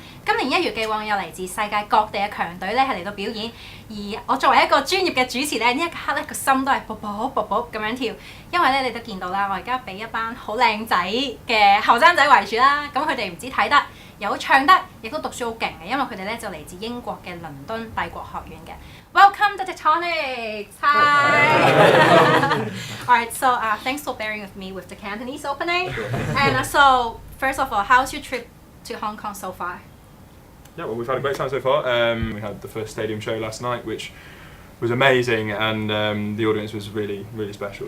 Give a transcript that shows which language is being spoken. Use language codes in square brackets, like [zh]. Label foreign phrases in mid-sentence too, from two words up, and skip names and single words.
[yue] 今年一如既往有嚟自世界各地嘅強隊咧係嚟到表演，而我作為一個專業嘅主持咧，呢一刻咧個心都係卜卜卜卜咁樣跳，因為咧你都見到啦，我而家俾一班好靚仔嘅後生仔圍住啦，咁佢哋唔止睇得，有唱得，亦都讀書好勁嘅，因為佢哋咧就嚟自英國嘅倫敦帝國學院嘅。 [en] Welcome to Techtonics! Hi! Alright, so thanks for bearing with me with the Cantonese opening. And so, first of all, how's your trip to Hong Kong so far? Yeah, well, we've had a great time so far. We had the first stadium show last night, which was amazing, and the audience was really, really special.